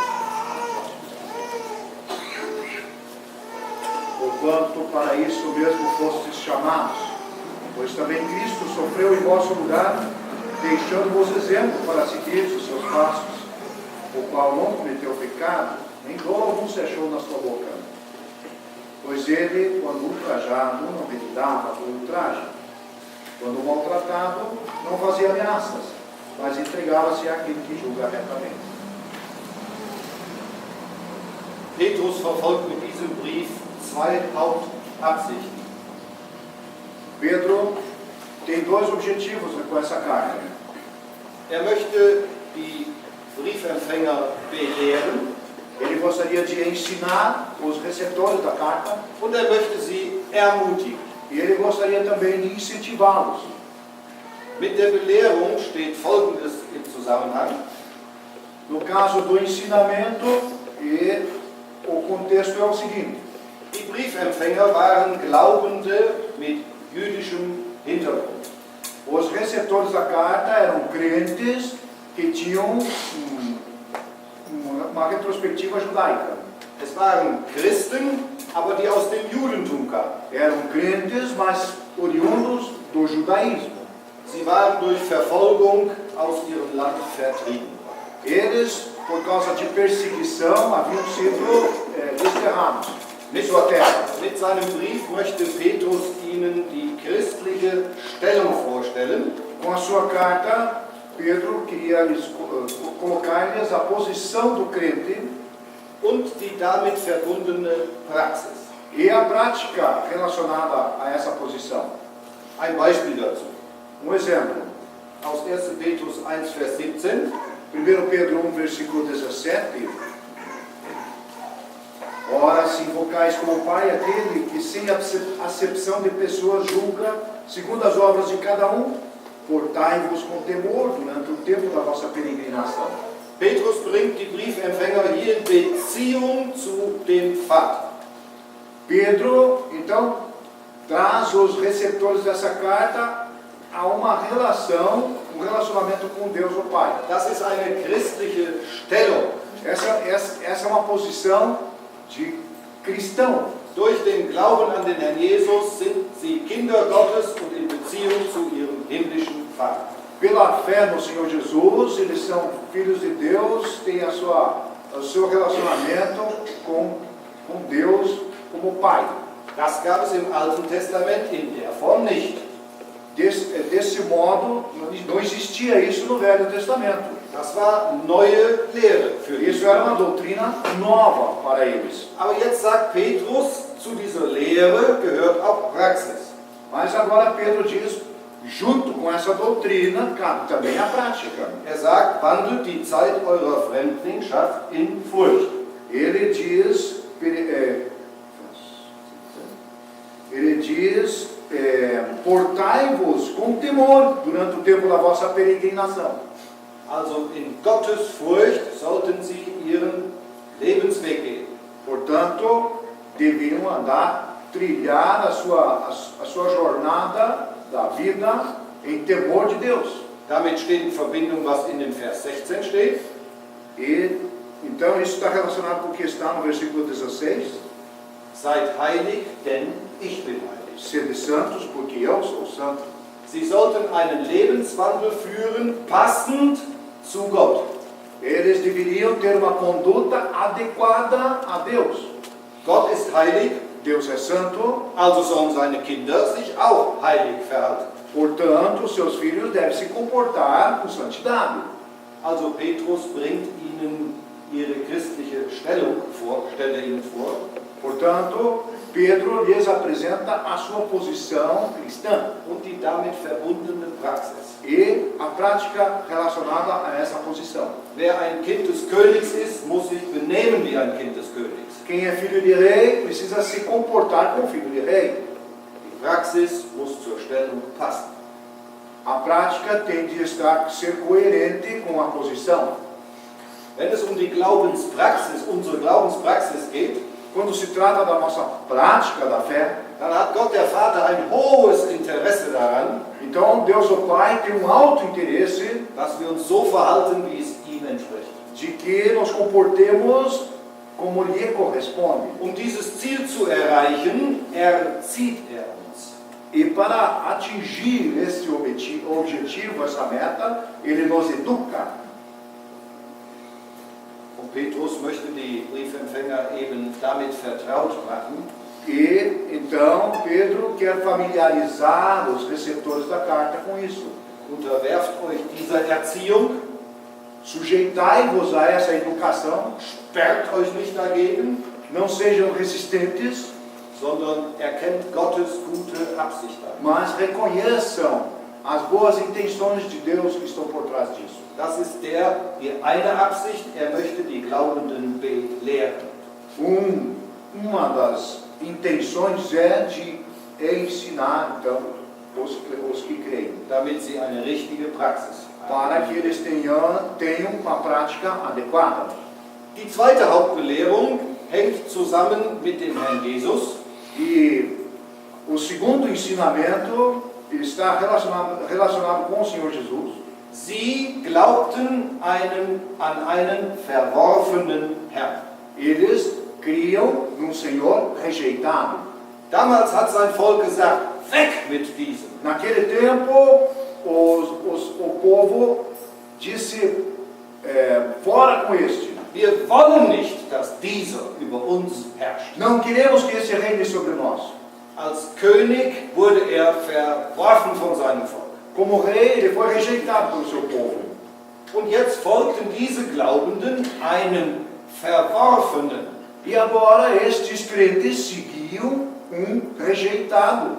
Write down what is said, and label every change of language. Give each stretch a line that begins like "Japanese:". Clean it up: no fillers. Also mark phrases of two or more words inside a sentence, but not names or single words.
Portuguese: Porquanto para isso mesmo fostes chamados, pois também Cristo sofreu em vosso lugar, deixando-vos exemplo para seguir os seus passos, o qual não cometeu pecado, nem dolo algum se achou na sua boca. Pois ele, quando ultrajado, não revidava por ultraje. Quando maltratado, não fazia ameaças, mas entregava-se àquele que julga retamente.
German: Petrus verfolgt mit diesem Brief zwei Hauptabsichten.
Portuguese: Pedro tem dois objetivos com essa carta.
German: Möchte die Briefempfänger belehren.
Portuguese: Ele gostaria de ensinar os receptores da carta
German: Und möchte sie ermutigen.
Portuguese: e ele gostaria também de incentivá-los.
German: Mit der Belehrung steht Folgendes im Zusammenhang.
Portuguese: No caso do ensinamento, e o contexto é o seguinte:
German: Die Briefempfänger waren Glaubende mit jüdischem Hintergrund.
Portuguese: os receptores da carta eram crentes que tinham uma retrospectiva judaica.
German: Es waren Christen, aber die aus dem Judentum kamen.
Portuguese: Eram crentes, mas oriundos do judaísmo.
German: Sie waren durch Verfolgung aus ihrem Land vertrieben.
Portuguese: Eles, por causa de perseguição, haviam sido desterrados de sua terra.
German: Mit seinem Brief möchte Petrus ihnen die christliche Stellung vorstellen.
Portuguese: Com a sua carta, Pedro queria colocar-lhes a posição do crente
German: Und die damit verbundene Praxis.
Portuguese: e a prática relacionada a essa posição.
German: Ein Beispiel dazu.
Portuguese: Exemplo,
German: Aus 1. Petrus 1, Vers 17.
Portuguese: 1 Pedro 1, versículo 17. Ora, se invocais como Pai aquele que sem acepção de pessoas julga, segundo as obras de cada um, portai-vos com temor durante o tempo da vossa peregrinação.
German: Petrus bringt die Briefempfänger hier in Beziehung zu dem Vater.
Portuguese: Pedro, então, traz os receptores dessa carta a uma relação, um relacionamento com Deus o Pai.
German: Das ist eine christliche Stellung.
Portuguese: Essa é uma posição de cristão.
German: Durch den Glauben an den Herrn Jesus sind sie Kinder Gottes und in Beziehung zu ihrem himmlischen Vater.
Portuguese: Pela fé no Senhor Jesus, eles são filhos de Deus, têm o seu relacionamento com Deus como Pai.
German: Das gab es im Alten Testament in der Form nicht.
Portuguese: Desse modo, não existia isso no Velho Testamento.
German: Das war neue Lehre für ihn.
Portuguese: Isso era uma doutrina nova para eles.
German: Aber jetzt sagt Petrus, zu dieser Lehre gehört auch Praxis.
Portuguese: Mas agora Pedro diz, junto com essa doutrina, cabe também a prática.
German: Sagt, wandelt die Zeit eurer Fremdlingschaft in Furcht.
Portuguese: Ele diz, portai-vos com temor durante o tempo da vossa peregrinação.
German: Also in Gottes Furcht sollten sie ihren Lebensweg gehen.
Portuguese: Portanto, deviam trilhar a sua jornada da vida em temor de Deus.
German: Damit steht in Verbindung, was in dem Vers 16 steht.
Portuguese: E então isso está relacionado com o que está no versículo 16.
German: Seid heilig, denn ich bin heilig.
Portuguese: Sede santos, porque eu sou santo.
German: Sie sollten einen Lebenswandel führen, passend zu Gott.
Portuguese: Eles deveriam ter uma conduta adequada a Deus.
German: Gott ist heilig,
Portuguese: Deus é santo,
German: also sollen seine Kinder sich auch heilig verhalten.
Portuguese: portanto, seus filhos devem se comportar com santidade.
German: Also Petrus bringt ihnen ihre christliche Stellung vor, stelle ihnen vor.
Portuguese: Portanto, Pedro lhes apresenta a sua posição cristã
German: und die damit verbundene Praxis.
Portuguese: e a prática relacionada a essa posição.
German: Wer ein Kind des Königs ist, muss sich benehmen wie ein Kind des Königs.
Portuguese: Quem é filho de rei precisa se comportar como filho de rei.
German: Die Praxis muss zur Stellung passen.
Portuguese: A prática tem de ser coerente com a posição.
German: Wenn es um die Glaubenspraxis, unsere Glaubenspraxis geht,
Portuguese: Quando se trata da nossa prática da fé,
German: dann hat Gott der Vater ein hohes Interesse daran,
Portuguese: então Deus o Pai tem um alto interesse
German: dass wir uns so verhalten, wie es ihm entspricht.
Portuguese: de que nos comportemos como lhe corresponde.
German: Um dieses Ziel zu erreichen, erzieht er uns.
Portuguese: E para atingir esse objetivo, essa meta, Ele nos educa.
German: Und Petrus möchte die Briefempfänger eben damit vertraut machen,
Portuguese: E então Pedro quer familiarizar os receptores da carta com isso.
German: unterwerft euch dieser Erziehung,
Portuguese: Sujeitai-vos a essa educação,
German: sperrt euch nicht dagegen,
Portuguese: não sejam resistentes,
German: sondern erkennt Gottes gute Absicht darin.
Portuguese: mas reconheçam as boas intenções de Deus que estão por trás disso.
German: Das ist die eine Absicht, er möchte die Glaubenden belehren.
Portuguese: Uma das intenções é ensinar então os que creem,
German: Damit sie eine richtige Praxis
Portuguese: para
German: haben.
Portuguese: que eles tenham uma prática adequada.
German: Die zweite Hauptbelehrung hängt zusammen mit dem Herrn Jesus.
Portuguese: E o segundo ensinamento está relacionado com o Senhor Jesus.
German: Sie glaubten an einen verworfenen Herrn.
Portuguese: Eles criam num Senhor rejeitado.
German: Damals hat sein Volk gesagt, weg mit diesem.
Portuguese: Naquele tempo, o povo disse, fora com este.
German: Wir wollen nicht, dass dieser über uns herrscht.
Portuguese: Não queremos que esse reine sobre nós.
German: Als König wurde er verworfen von seinem Volk.
Portuguese: Como rei, ele foi rejeitado pelo seu povo.
German: Und jetzt folgten diese Glaubenden einem verworfenen,
Portuguese: E agora estes crentes seguiam rejeitado.